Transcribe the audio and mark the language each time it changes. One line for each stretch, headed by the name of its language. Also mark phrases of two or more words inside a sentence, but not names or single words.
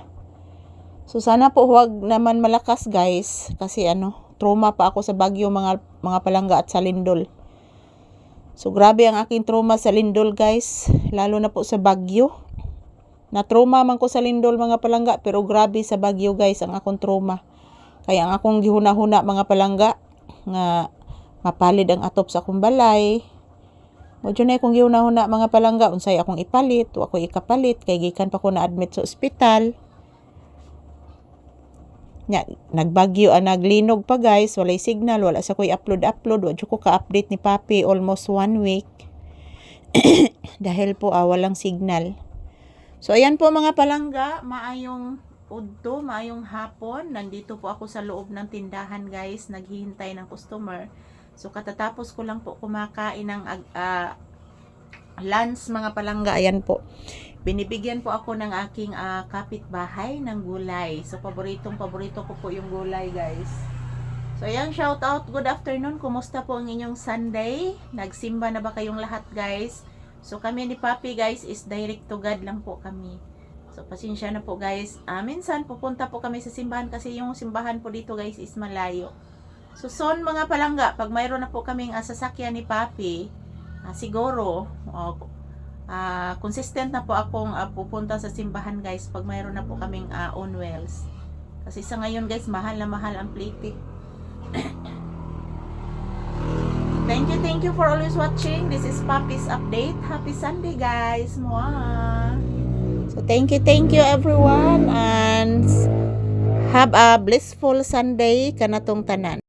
Filipino: So sana po huwag naman malakas guys kasi trauma pa ako sa bagyo
Cebuano: mga palangga
Filipino: at sa lindol. So grabe ang aking trauma sa lindol guys, lalo na po sa bagyo.
Cebuano: Na trauma man ko sa lindol mga palangga, pero grabe sa bagyo guys ang akong trauma. Kaya ang akong gihuna-huna mga palangga nga mapalid ang atop sa akong balay. Modyo na akong gihuna-huna mga palangga, unsay akong ipalit o ako ikapalit kay gikan pa ko na admit sa ospital. Nagbagyo naglinog pa guys, walay signal, wala sa ko'y upload, wa ko ka-update ni Papi
English: almost 1 week.
Filipino: Dahil po walang signal. So ayan po
Cebuano: mga palangga, maayong udto, maayong hapon.
Filipino: Nandito po ako sa loob ng tindahan guys, naghihintay ng customer. So katatapos ko lang po kumakain ng lunch
Cebuano: mga palangga.
Filipino: Ayan po, binibigyan po ako ng aking kapitbahay ng gulay. So paborito ko po yung gulay guys. So ayan,
English: shout out, good afternoon.
Filipino: Kumusta po ang inyong Sunday? Nagsimba na ba kayong lahat guys? So kami ni Papi guys is
English: direct to God
Filipino: lang po kami. So pasensya na po guys. Minsan pupunta po kami sa simbahan kasi yung simbahan po dito guys is malayo. So soon
Cebuano: mga palangga,
Filipino: pag mayroon na po kaming sasakyan ni Papi, siguro consistent na po akong pupunta sa simbahan guys pag mayroon na po kaming
English: on wheels.
Filipino: Kasi sa ngayon guys, mahal na mahal ang plate.
English: Thank you for always watching. This is Papi's update. Happy Sunday guys. Mwah. So thank you everyone and have a blissful Sunday
Cebuano: kanatong tanan.